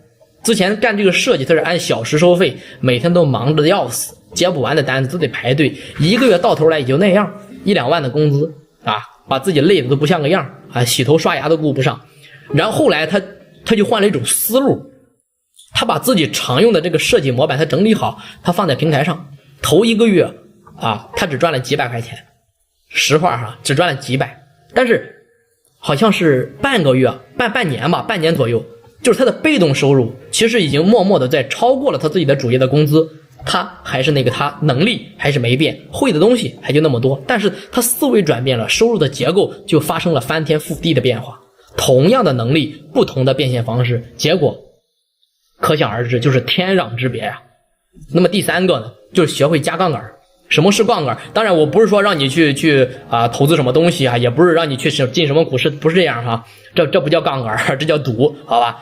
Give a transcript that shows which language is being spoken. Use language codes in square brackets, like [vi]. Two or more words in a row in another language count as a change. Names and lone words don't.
[zh] 之前幹這個設計他是按小時收費，每天都忙着的要死，接不完的單子都得排隊，一個月到頭來也就那樣，1、2萬的工資把自己累得都不像個樣洗頭刷牙都顧不上。然後後來他就換了一種思路，他把自己常用的這個設計模板他整理好，他放在平台上，頭1個月他只賺了幾百塊錢，實話只賺了幾百，但是好像是半個月半年左右，就是他的被动收入其實已經默默的在超過了他自己的主业的工資。他还是那个，他能力还是没变，会的东西还就那麼多，但是他思維轉變了，收入的結構就發生了翻天覆地的變化。同樣的能力，不同的變現方式，結果可想而知，就是天壤之別呀。那麼第3個呢，就是學會加槓桿。什麼是槓桿？當然我不是說讓你去投資什麼東西也不是讓你去進什麼股市，不是這樣這不叫槓桿，這叫賭，好吧？